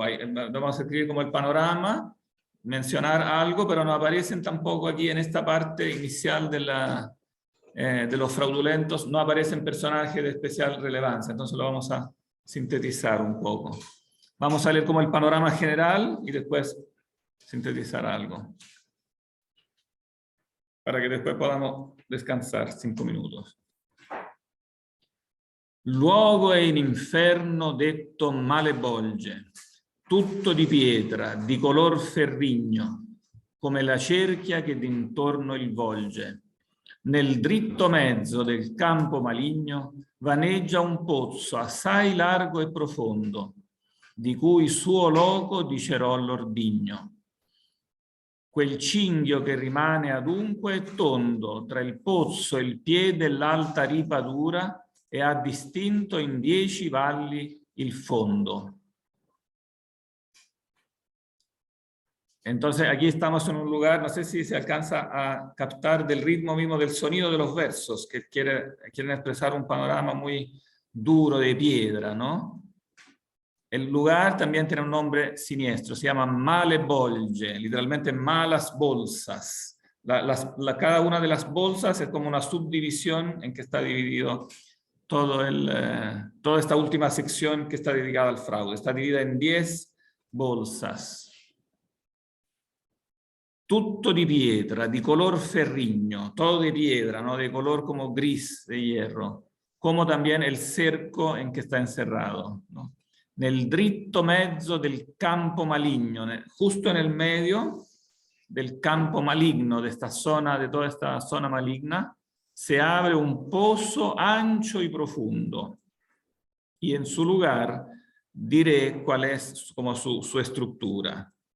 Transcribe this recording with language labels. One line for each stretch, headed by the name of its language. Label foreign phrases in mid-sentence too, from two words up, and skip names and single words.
Spanish: Vamos a escribir como el panorama, mencionar algo, pero no aparecen tampoco aquí en esta parte inicial de los fraudulentos, no aparecen personajes de especial relevancia, entonces lo vamos a sintetizar un poco. Vamos a leer como el panorama general y después sintetizar algo, para que después podamos descansar 5 minutos.
Italian: Luogo è in inferno detto male bolge, tutto di pietra, di color ferrigno, come la cerchia che d'intorno il volge. Nel dritto mezzo del campo maligno vaneggia un pozzo assai largo e profondo, di cui suo loco dicerò l'ordigno. Quel cinghio che rimane adunque è tondo tra il pozzo e il piede e l'alta ripa dura e ha distinto in 10 valli il fondo.
Spanish: Entonces aquí estamos en un lugar, no sé si se alcanza a captar del ritmo mismo del sonido de los versos, que quieren expresar un panorama muy duro de piedra, ¿no? El lugar también tiene un nombre siniestro, se llama Male Bolge, literalmente malas bolsas. Cada una de las bolsas es como una subdivisión en que está dividido toda esta última sección que está dedicada al fraude. Está dividida en 10 bolsas.
Italian: Tutto di pietra, di color ferrigno,
Spanish: todo de piedra, ¿no? De color como gris de hierro, como también el cerco en que está encerrado, ¿no?
Italian: Nel dritto mezzo del campo maligno,
Spanish: justo en el medio del campo maligno, de esta zona, de toda esta zona maligna, se abre un pozo ancho y profundo. Y en su lugar diré cuál es como su estructura.